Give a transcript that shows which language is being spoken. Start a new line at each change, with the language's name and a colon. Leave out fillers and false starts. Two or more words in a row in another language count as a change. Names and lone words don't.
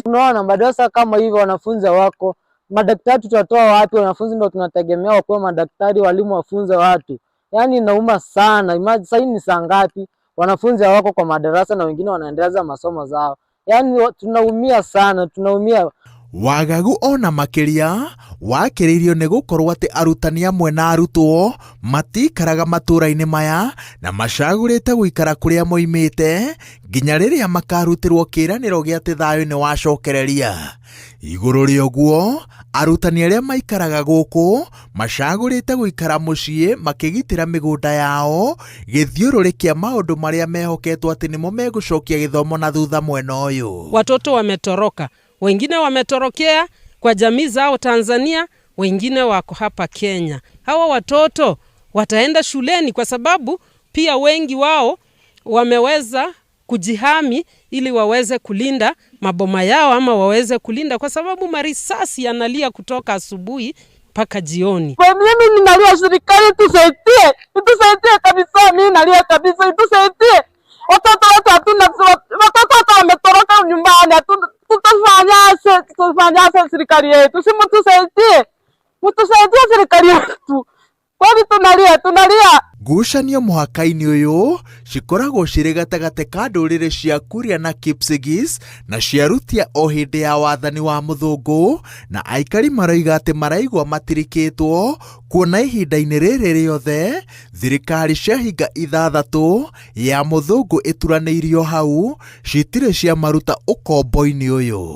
Swahili: Unaona madarasa kama hivi wanafunzi wako, madaktari tutatoa wapi? Wanafunzi ndio tunategemea wakuwe madaktari, walimu wafunze watu. Yaani inauma sana. Sasa ni saa ngapi? Wanafunzi wako kwa madarasa na wengine wanaendeleza masomo zao. Yaani tunaumia sana, tunaumia.
Kikuyu: Wagagu ona makĩria wakĩrĩirio nĩ gũkorwo atĩ arutani amwe na arutwo matikaraga matũra-inĩ maya na macagũrĩte gũikara kũrĩa moimĩte nginya rĩrĩa makarutĩrwo kĩĩranĩro gĩa atĩ thayũ nĩ wacokereria. Igũrũ rĩa ũguo, arutani arĩa maikaraga gũkũ macagũrĩte gũikara mũciĩ makĩgitĩra mĩgũnda yao gĩthiũrũrĩ kĩa maũndũ marĩa mehoketwo atĩ nĩmo megũcokia gĩthomo na thutha mwena ũyũ.
Swahili: Watoto wametoroka. Wengine wametorokea kwa jamii zao Tanzania, wengine wako hapa Kenya. Hawa watoto wataenda shuleni kwa sababu pia wengi wao wameweza kujihami ili waweze kulinda maboma yao ama waweze kulinda, kwa sababu marisasi yanalia kutoka asubuhi mpaka jioni. Kwa mimi ninalia serikali tusaidie. Tusaidie kabisa, mimi nalia kabisa, tusaidie. Watoto wetu hatuna, watoto wametoroka nyumbani, tutafanya serikali yetu. Si mtusaidie serikali yetu. Kwani tunalia.
Kikuyu: Ngucanio mũhaka-inĩ ũyũ cikoragwo cirĩ gatagatĩ ka ndũrĩrĩ cia Kuria na Kipsigis na ciarutia o hĩndĩ ya wathani wa mũthũngũ, na aikari maroiga atĩ maraigua matirikĩtwo kuona ihinda-inĩ rĩrĩ rĩothe thirikari ciahinga 6 ya mũthũngũ ĩturanĩirio hau citirĩ ciamaruta ũkombo-inĩ ũyũ.